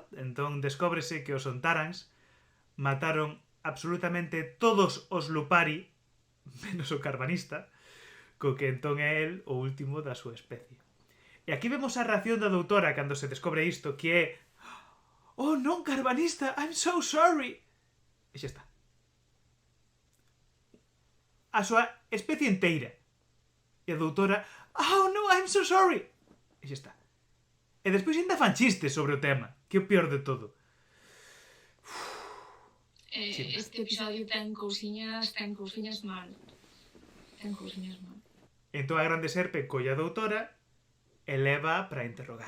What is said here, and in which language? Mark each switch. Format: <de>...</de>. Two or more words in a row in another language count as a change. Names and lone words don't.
<gl>Entón descóbrese que os Sontarans mataron absolutamente todos os Lupari, menos o Carbonista, co que entón é el o último da súa especie. E aquí vemos a reacción da doutora cando se descobre isto, que é: oh non, Carbonista,</gl> <en>I'm so sorry.</en> <gl>E xa está. A súa especie inteira. E a doutora: oh no,</gl> <en>I'm so sorry.</en> <gl>E xa está. E despois ainda fan chistes sobre o tema, que é o peor de todo. Este episodio ten cousiñas mal. Entón a Grande Serpe colle a doutora e leva para interrogar.</gl>